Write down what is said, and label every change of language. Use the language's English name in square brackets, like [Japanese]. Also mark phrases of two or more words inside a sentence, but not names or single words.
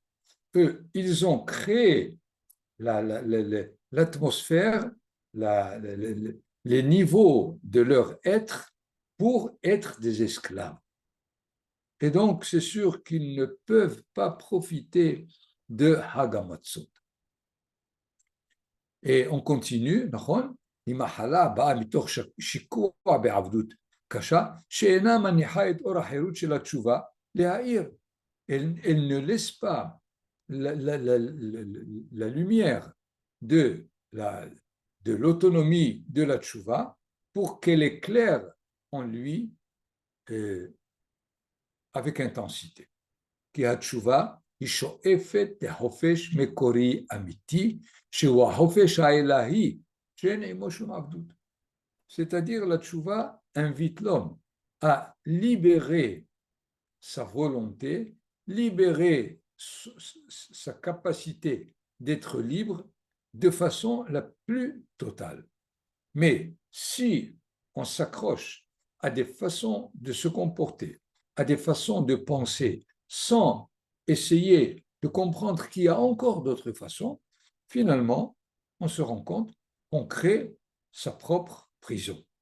[French] Eux, ils ont créé l'atmosphère, les niveaux de leur être pour être des esclaves. Et donc, c'est sûr qu'ils ne peuvent pas profiter de Hagamatzot. Et on continue, [Hebrew] נכון? עם מחלה באה מתוך שיקוע בעבדות קשה, שאינה מניחה את אור החירות של התשובה להאיר. [French] Elle ne laisse pas la lumière de l'autonomie de la tchouva pour qu'elle éclaire en lui avec intensité. [Hebrew] כי התשובה היא שואפת לחופש מקורי אמיתי, שהוא החופש האלוהי, שאין עמו שום עבדות. [French] C'est-à-dire la tchouva invite l'homme à libérer sa volonté, libérer sa capacité d'être libre de façon la plus totale. Mais si on s'accroche à des façons de se comporter, à des façons de penser, sans essayer de comprendre qu'il y a encore d'autres façons, finalement, on se rend compte qu'on crée sa propre prison.